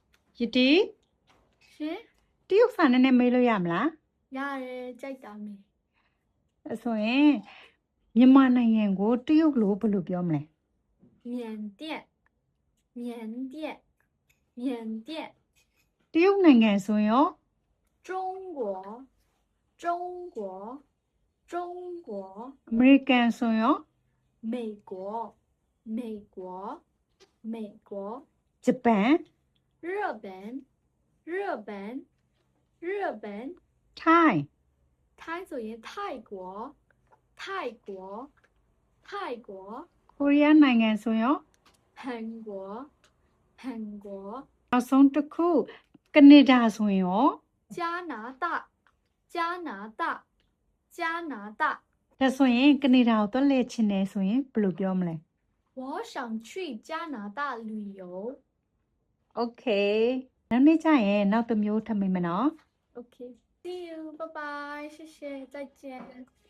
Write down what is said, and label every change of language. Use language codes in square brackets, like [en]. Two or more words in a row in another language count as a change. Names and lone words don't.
[my] ယတီ ရှင် တရုတ်စာနဲ့နဲ့မေးလို့ရမလား ရတယ်ကြိုက်တာမေ အဲ့ဆိုရင်မြန်မာနိုင်ငံကိုတရုတ်လို့ဘယ်လိုပြောမလဲ [zh] 缅甸缅甸缅甸 [my] တရုတ်နိုင်ငံဆိုရင်ရော [zh] 中国中国中国 [my] အမေရိကန်ဆိုရင်ရော [zh] 美国美国美国 [my] ဂျပန် [zh] 日本日本日本 [my] ထိုင်း [zh] 泰所言泰国泰国泰国 [my] ကိုရီးယားနိုင်ငံဆိုရင်ရော [zh] 韩国韩国 [my] နောက်ဆုံးတစ်ခုကနေဒါဆိုရင်ရော [zh] 加拿大加拿大加拿大 [my] ဒါဆိုရင်ကနေဒါကိုသွားလဲချင်တယ်ဆိုရင်ဘယ်လိုပြောမလဲ [zh] 我想去加拿大旅游 [my] Okay နောက်နေ့ကျရင်နောက်တစ်မျိုးထပ်မိမယ်နော် [en] OK see you bye bye [zh] 谢谢再见